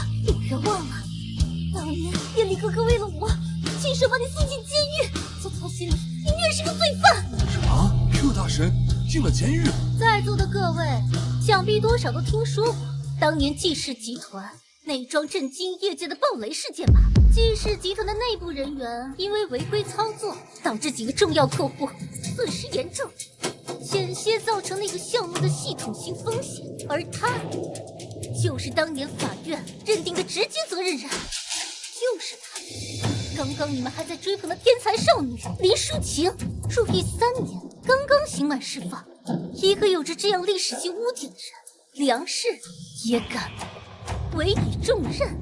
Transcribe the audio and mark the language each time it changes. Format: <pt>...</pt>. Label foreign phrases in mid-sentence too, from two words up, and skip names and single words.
<zh>你别忘了，当年彦霖哥哥为了我，亲手把你送进监狱，在他心里，你虐是个罪犯。什么 ？Q 大神进了监狱？在座的各位，想必多少都听说过当年季氏集团那桩震驚業界的暴雷事件吧？季氏集团的內部人員因為違規操作，導致幾個重要客戶損失嚴重，險些造成那個項目的系統性風險，而他就是當年法院認定的直接責任人，就是他。剛剛你們還在追捧的天才少女林淑晴，入獄3年，剛剛刑滿釋放，一個有着這樣歷史性污點的人，梁氏也敢委以重任。</zh>